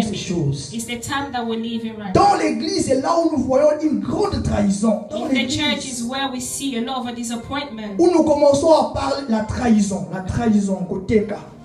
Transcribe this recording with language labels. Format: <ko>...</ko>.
<en>It's the time that we're living right now.</en> <fr>Dans l'église, c'est là où nous voyons une grande trahison.</fr> <en>In the church is where we see a lot of a disappointment.</en> <fr>Où nous commençons à parler la trahison, côté cas.</fr>